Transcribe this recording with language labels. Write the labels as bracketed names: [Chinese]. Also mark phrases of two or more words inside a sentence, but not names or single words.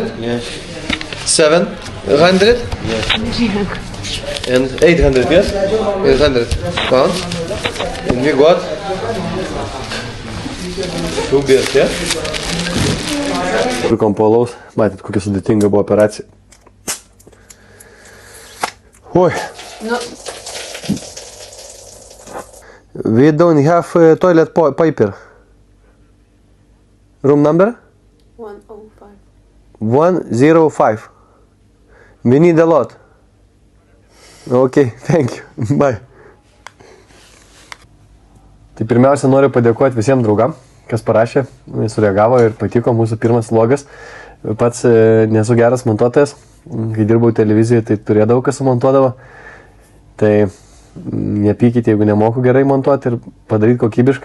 [English] Yes. 700? Yes. And 800, yes? 800 pounds. And we got 2 beers, yeah? [Lithuanian] Pirkom po alaus. Matėt, kokia sudėtinga buvo operacija. Oi. Nu, [English] We don't have toilet paper. Room number? 105. 105. We need a lot. Okay, thank you. Bye. [Lithuanian] Tai pirmiausia noriu padėkoti visiems draugam, kas parašė, sureagavo ir patiko mūsų pirmas vlogas. Pats nesu geras montuotojas, kai dirbau televizijoje, tai turėdavau, kas sumontuodavo. Tai nepykite, jeigu nemoku gerai montuoti ir padaryti kokybiškai.